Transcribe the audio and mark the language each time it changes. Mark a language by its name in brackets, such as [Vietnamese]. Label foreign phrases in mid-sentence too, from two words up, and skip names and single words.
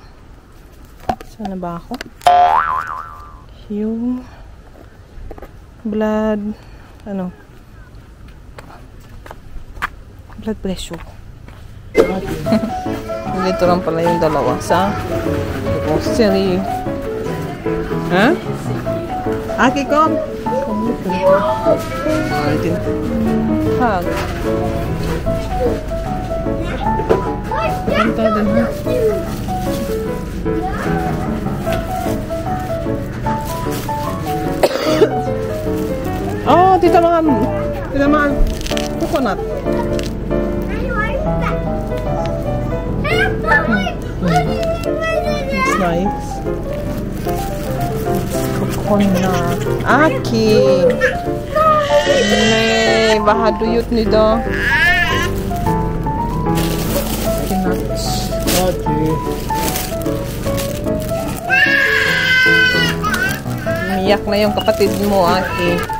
[Filipino] Saan na ba ako? Yung blood pressure. Dito lang pala yung dalawa sa grocery. Ha? Aki, kom. Kom dito. Alright. Hug. Kanta din ha. Oh, Tita Mahal. Tita Mahal. [English] Coconut. It's nice. Coconut. Aki. [Filipino] Nay, bahaduyot nito. Nuts. Okay. Umiyak na yung kapatid mo, Aki.